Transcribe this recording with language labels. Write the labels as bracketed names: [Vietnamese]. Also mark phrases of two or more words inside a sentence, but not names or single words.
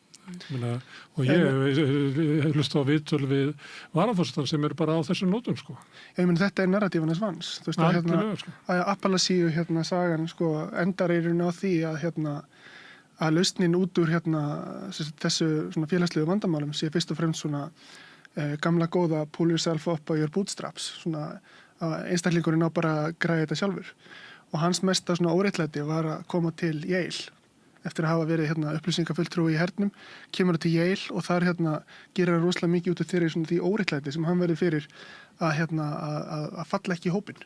[Icelandic] Og ég hlusta á viðtöl við varaforstan sem er bara á þessum nótum sko. Ég meina þetta er narratífan hans Vans. Þú veist að Appalachíu sagan sko endar í raun á því að lausnin út úr þessu svona félagslegu vandamálum sé fyrst og fremst svona gamla góða [English] pull yourself up by your bootstraps, [Icelandic] svona að einstaklingurinn á bara að græða þetta sjálfur. Og hans mesta svona óréttlæti var að koma til Yale eftir að hafa verið upplýsingafulltrúi í hernum, kemur til Yale og þar gerir hann rosalega mikið út af því óréttlæti sem hann verið fyrir að falla ekki í hópinn.